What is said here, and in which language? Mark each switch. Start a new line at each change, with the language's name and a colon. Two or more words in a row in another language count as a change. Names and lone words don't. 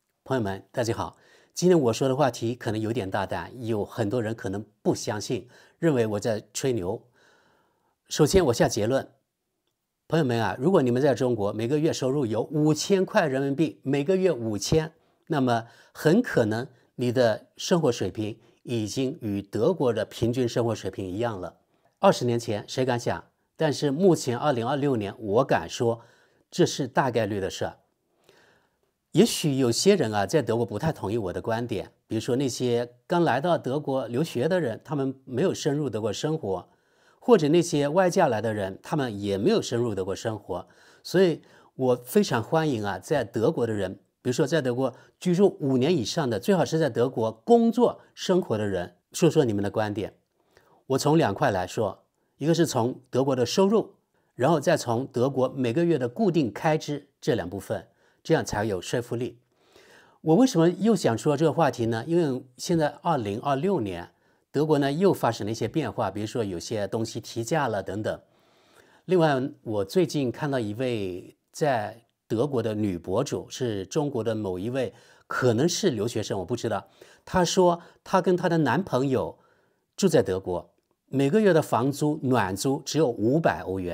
Chinese: 朋友們，大家好。今天我說的話題可能有點大膽，有很多人可能不相信，認為我在吹牛。首先，我下結論，朋友們啊，如果你們在中國每個月收入有5000塊人民幣，每個月5000，那麼很可能你的生活水平已經與德國的平均生活水平一樣了。20年前誰敢想？但是目前2026年，我敢說這是大概率的事。也許有些人啊，在德國不太同意我的觀點，比如說那些剛來到德國留學的人，他們沒有深入德國生活，或者那些外嫁來的人，他們也沒有深入德國生活。所以我非常歡迎啊，在德國的人，比如說在德國居住5年以上的，最好是在德國工作生活的人，說說你們的觀點。我從2塊來說，一個是從德國的收入，然後再從德國每個月的固定開支這2部分。這樣才有說服力。我為什麼又想說這個話題呢？因為現在2026年，德國呢又發生了一些變化，比如說有些東西提價了等等。另外，我最近看到一位在德國的女博主，是中國的某一位，可能是留學生，我不知道。她說她跟她的男朋友住在德國，每個月的房租暖租只有500歐元。